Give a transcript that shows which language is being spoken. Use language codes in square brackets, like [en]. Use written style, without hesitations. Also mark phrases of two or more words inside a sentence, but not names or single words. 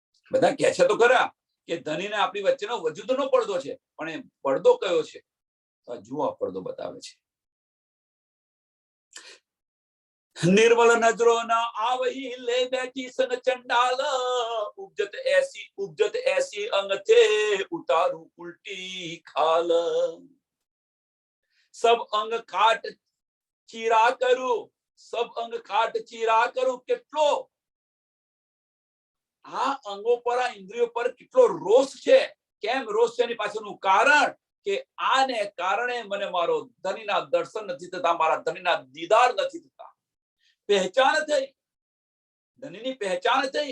[gu] બધા કહે છે તો ખરા કે ધનીને આપણી વચ્ચેનો વજૂદનો પડદો છે, પણ એ પડદો કયો છે? જુઓ આ પડદો બતાવે છે. [hi] निर्मल नजरो न आवही ले बैठी संग चंडाल, उपजत ऐसी अंग थे उतारू उल्टी खाल। सब अंग काट चीरा करू, सब अंग काट चीरा करू। [gu] કેટલો આ અંગો પર, આ ઇન્દ્રિયો પર કેટલો રોષ છે. કેમ રોષ છે? એની પાછળનું કારણ કે આને કારણે મને મારો ધણીના દર્શન નથી થતા, મારા ધણીના દીદાર નથી થતા. પહેચાન થઈ, ધનીની પહેચાન થઈ.